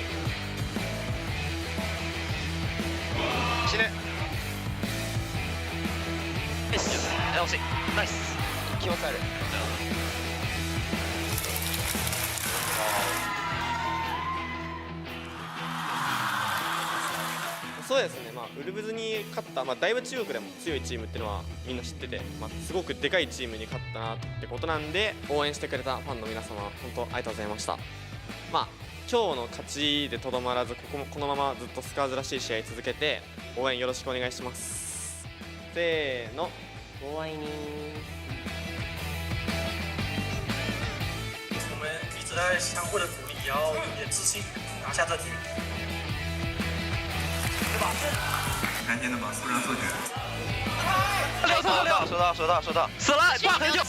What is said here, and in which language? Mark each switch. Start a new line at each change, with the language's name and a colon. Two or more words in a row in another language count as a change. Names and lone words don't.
Japanese: 死ね。惜しい。ナイス。気持ち悪い。そうですね、ウルブズに勝った、だいぶ中国でも強いチームっていうのはみんな知ってて、すごくでかいチームに勝ったなってことなんで、応援してくれたファンの皆様、本当ありがとうございました。今日の勝ちでとどまらず、このままずっとスカーズらしい試合続けて、応援よろしくお願いします。せーの、ご愛に。
Chinese: 我们一直在相互的鼓励，也要有点自信，拿下这局。赶紧的把苏然做决。收到，死了，挂很久。